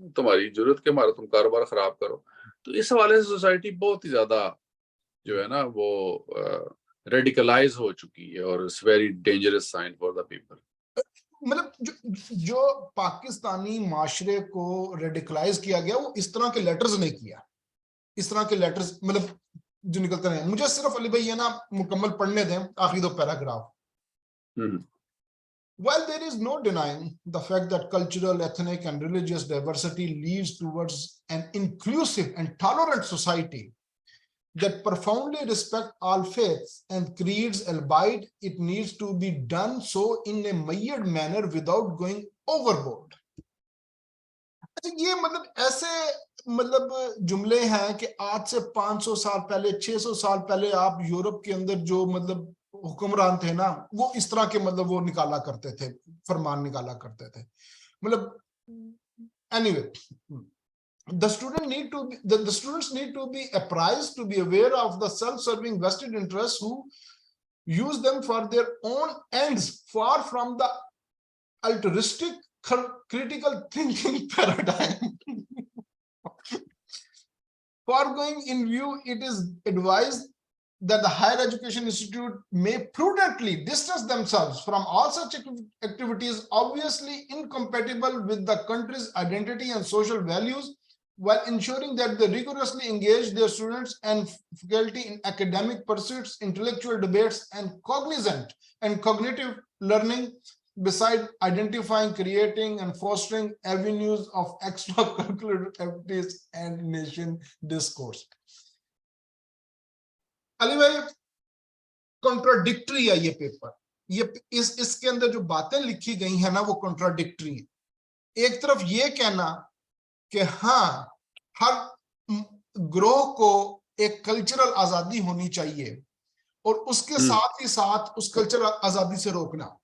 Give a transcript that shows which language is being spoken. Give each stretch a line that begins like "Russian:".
Urdu: تمہاری ضرورت کے مارے تم کاروبار خراب کرو. تو اس حوالے سے سوسائٹی بہت ہی زیادہ جو ہے نا وہ ریڈیکلائز ہو چکی ہے, اور
English: It's very dangerous sign for the people.
Urdu: مطلب جو پاکستانی معاشرے کو ریڈیکلائز کیا گیا وہ اس طرح کے لیٹرز نے کیا, اس طرح کے لیٹرز مطلب جو نکلتے ہیں. مجھے صرف علی بھائی یہ نا مکمل پڑھنے دیں آخری دو paragraph.
English: While there is no denying the fact that cultural, ethnic, and religious diversity leads towards an inclusive and tolerant society that profoundly respect all faiths and creeds, albeit it needs to be done so in a measured manner without going overboard.
Urdu: یہ مطلب ایسے مطلب جملے ہیں کہ آج سے 500 سال پہلے 600 سال پہلے آپ یورپ کے اندر جو مطلب حکمران تھے نا, وہ اس طرح کے مطلب وہ نکالا کرتے تھے, فرمان نکالا کرتے تھے. مطلب
English: anyway, the students need to be apprised, to be aware of the self-serving vested interests who use them for their own ends, far from the altruistic critical thinking paradigm. Foregoing in view, it is advised that the higher education institute may prudently distance themselves from all such activities obviously incompatible with the country's identity and social values, while ensuring that they rigorously engage their students and faculty in academic pursuits, intellectual debates, and cognizant and cognitive learning, beside identifying, creating, and fostering avenues of extracurricular activities and nation discourse.
Urdu: علی بھائی contradictory ہے یہ paper, یہ اس کے اندر جو باتیں لکھی گئی ہیں نا وہ کنٹراڈکٹری ہیں. ایک طرف یہ کہنا کہ ہاں ہر گروہ کو ایک کلچرل آزادی ہونی چاہیے, اور اس کے ساتھ ہی ساتھ اس کلچرل آزادی سے روکنا.